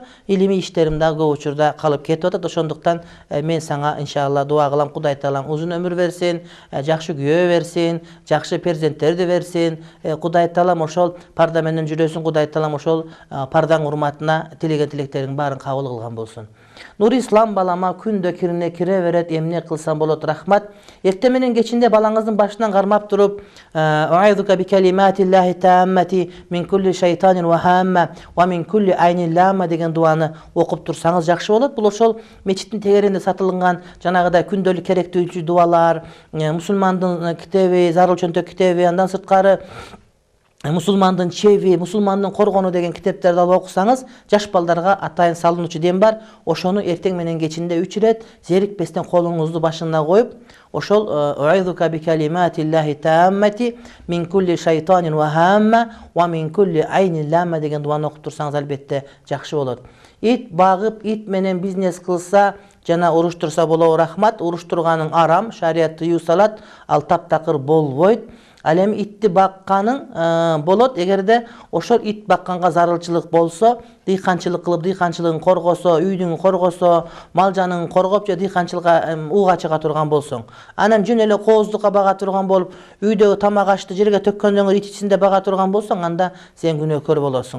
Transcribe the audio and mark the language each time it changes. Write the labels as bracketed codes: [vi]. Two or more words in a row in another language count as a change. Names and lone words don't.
[ky] Илимий иштерим дагы көп учурда калып кетип атат. Ошондуктан мен сага иншалла дуа кылам, Кудай таалам узун өмүр берсин, жакшы күйөө берсин, жакшы перзенттерди берсин. Кудай таалам ошол парда менен жүрөсүң, Кудай таалам ошол пардаң урматына тилеген тилектериң баарын кабыл кылган болсун. Нур ислам балама күндө кирине кире берет, эмне кылсам болот, рахмат. Эртең менен кечинде балаңыздын башынан кармап туруп, [ar] أعيذك بكلمات الله التامة من كل شيطان وهامة ومن كل عين لامة [ky] деген дуаны окуп турсаңыз жакшы болот. Бул ошол мечиттин тегеринде сатылган жанагыдай күндөлүк керектүү дуалар, мусулмандын китеби, зарыл чөнтөк китеби, андан сырткары мусулмандын чеви, мусулмандын коргону деген китептерди алып окусаңыз, жаш балдарга атайын салынуучу дем бар. Ошону эртең менен кечинде 3 ирет зерикпестен колуңузду башына коюп, ошол [ar] أعيذك بكلمات الله التامة من كل شيطان وهامة ومن كل عين لامة [ky] деген дуаны окуп турсаңыз албетте жакшы болот. Ит багып, ит менен бизнес кылса жана уруштурса болобу, рахмат. Уруштурганың арам, шарият тыюу салат, ал таптакыр болбойт. Ал эми итти бакканың болот. Эгерде ошол ит бакканга зарылчылык болсо, дыйканчылык кылып, дыйканчылыгын коргосо, үйдүн коргосо, мал жанын коргоп же дыйканчылыкка ууга чыга турган болсоң, анан жөн эле кооздукка бага турган болуп, үйдөгү тамак ашты жерге төккөндөн ит ичинде бага турган болсоң, анда сен күнөөкөр болосуң.